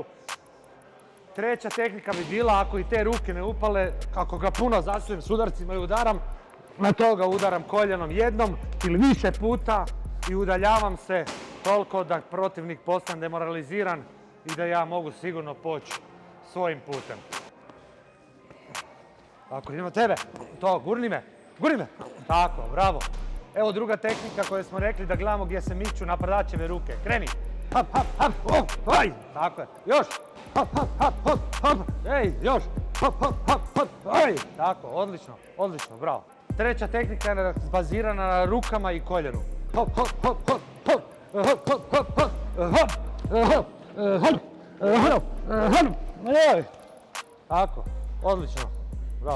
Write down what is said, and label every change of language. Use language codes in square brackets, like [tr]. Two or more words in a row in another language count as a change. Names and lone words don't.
[hr] Treća tehnika bi bila, ako i te ruke ne upale, kako ga puno zasujem s udarcima i udaram, na to ga udaram koljenom jednom ili više puta i udaljavam se toliko da protivnik postane demoraliziran i da ja mogu sigurno poći svojim putem. Tako, idemo tebe. To, gurni me. Tako, bravo. Evo druga tehnika koju smo rekli da gledamo gdje se miču napadačeve ruke. Kreni. Hop, hop, hop, hop, aj. Tako je. Još. Hop, hop, hop, hop, hop. Ej, još. Hop, hop, hop, hop, aj. Tako, odlično, bravo. Treća tehnika je bazirana na rukama i koljenu. Hop, hop, hop, hop, hop. Hop, hop, hop, hop, hop, hop, hop, hop, hop. Tako, odlično, bravo.